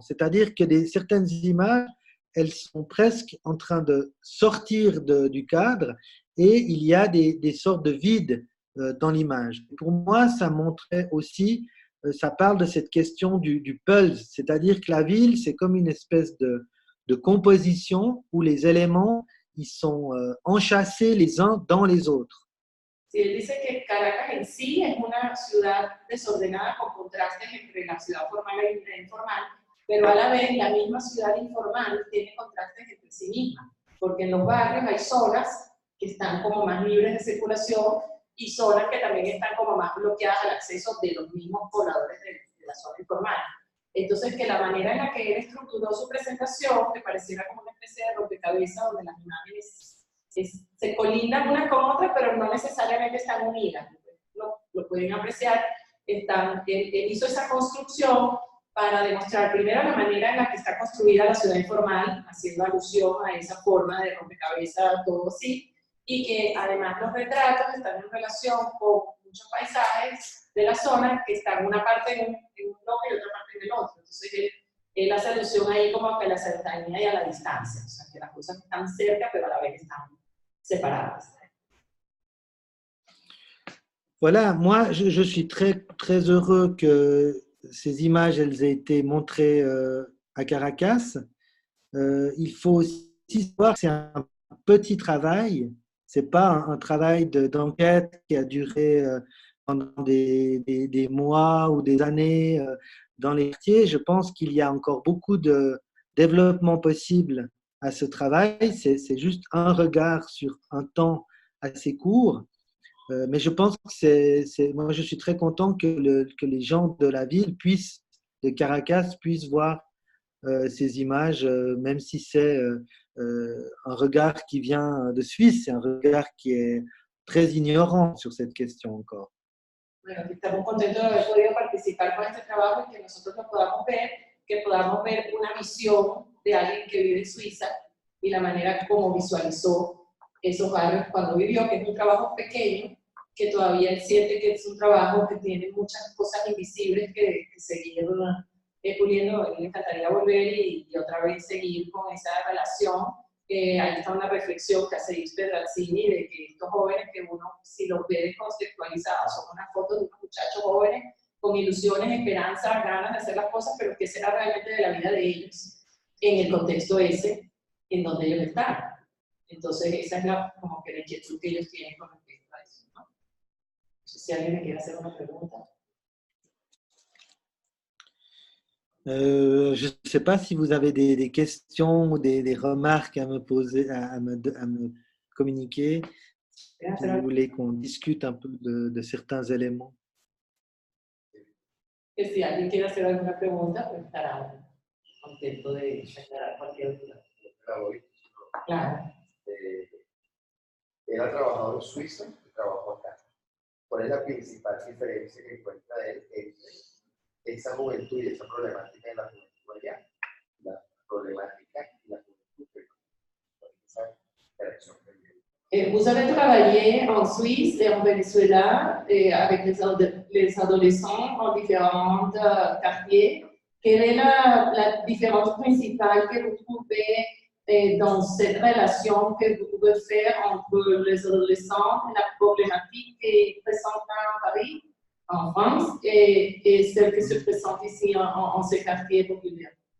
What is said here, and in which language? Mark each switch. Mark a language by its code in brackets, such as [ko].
[fr] C'est-à-dire que certaines images, elles sont presque en train de sortir du cadre et il y a des sortes de vides dans l'image. Pour moi, ça montrait aussi, ça parle de cette question du pulse, c'est-à-dire que la ville, c'est comme une espèce de composition où les éléments ils sont enchâssés les uns dans les autres. [es] Sí, él dice que Caracas en sí es una ciudad desordenada con contrastes entre la ciudad formal y la informal, pero a la vez la misma ciudad informal tiene contrastes entre sí misma, porque en los barrios hay zonas que están como más libres de circulación y zonas que también están como más bloqueadas al acceso de los mismos pobladores de la zona informal. Entonces, que la manera en la que él estructuró su presentación, que pareciera como una especie de rompecabezas donde las imágenes se colindan unas con otras, pero no necesariamente están unidas. Lo pueden apreciar. Él hizo esa construcción para demostrar primero la manera en la que está construida la ciudad informal, haciendo alusión a esa forma de rompecabezas, todo así, y que además los retratos están en relación con muchos paisajes de la zona que están una parte en un bloque y otra parte en el otro. Entonces él hace alusión ahí como que a la cercanía y a la distancia, o sea, que las cosas están cerca pero a la vez están separadas. [fr] Voilà, moi je suis très, très heureux que ces images elles aient été montrées à Caracas. Il faut aussi savoir que c'est un petit travail, c'est pas un travail d'enquête qui a duré pendant des mois ou des années dans les quartiers. Je pense qu'il y a encore beaucoup de développement possible à ce travail. C'est juste un regard sur un temps assez court. Mais je pense que moi je suis très content que les gens de la ville de Caracas puissent voir ces images, même si c'est un regard qui vient de Suisse, c'est un regard qui est très ignorant sur cette question encore. [es] Bueno, estamos contentos de haber podido participar con este trabajo y que nosotros lo podamos ver, que podamos ver una visión de alguien que vive en Suiza y la manera como visualizó esos barrios cuando vivió, que es un trabajo pequeño, que todavía él siente que es un trabajo que tiene muchas cosas invisibles que seguir puliendo. A mí me encantaría volver y otra vez seguir con esa relación. Ahí está una reflexión que hace Yves Pedrazzini de que estos jóvenes que uno, si los ve descontextualizados, son unas fotos de unos muchachos jóvenes con ilusiones, esperanzas, ganas de hacer las cosas, pero que será realmente de la vida de ellos en el contexto ese en donde ellos están. Entonces esa es como que la inquietud que ellos tienen con respecto a eso, ¿no? No sé si alguien me quiere hacer una pregunta. Je ne sais pas si vous avez des questions ou des remarques à me poser, à me communiquer, si vous voulez qu'on discute un peu de certains éléments. Que si alguien quiere hacer alguna pregunta, pues estará contento de aclarar cualquier duda. Claro. Era trabajador suizo y trabajó acá. ¿Cuál es la principal diferencia que encuentra él entre esa juventud y esa problemática de la juventud allá? La problemática y la juventud que esa interacción que vive. [fr] Vous avez travaillé en Suisse et en Venezuela avec les adolescents en différents quartiers. Quelle est la différence principale que vous trouvez dans cette relation que vous pouvez faire entre les adolescents et la problématique qui est présente à Paris, en France, et celle qui se présente ici en ces quartiers populaires?